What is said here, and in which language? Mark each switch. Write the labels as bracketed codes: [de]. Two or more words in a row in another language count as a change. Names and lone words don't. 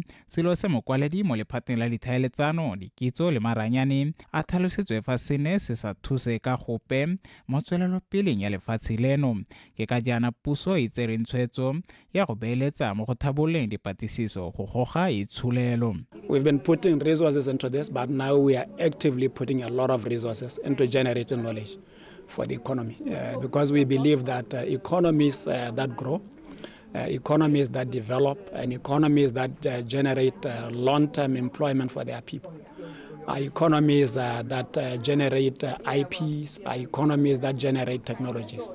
[tn] Selo se mokwaledi mo lephateng la ditlhaeletsano dikitso le maranyane a tlhalositswe fa sene se sa thuse ka gope mo tswelelopeleng ya lefatshe leno. Ke ka jaana puso e tsereng tshwetso ya go beeletsa mo go thabololeng dipatlisiso go goga itsholelo. [en] We've been putting resources into this, but now we are actively putting a lot of resources into generating knowledge for the economy, because we believe that economies that grow, economies that develop, and economies that generate long-term employment for their people, economies that generate IPs, economies that generate technologies.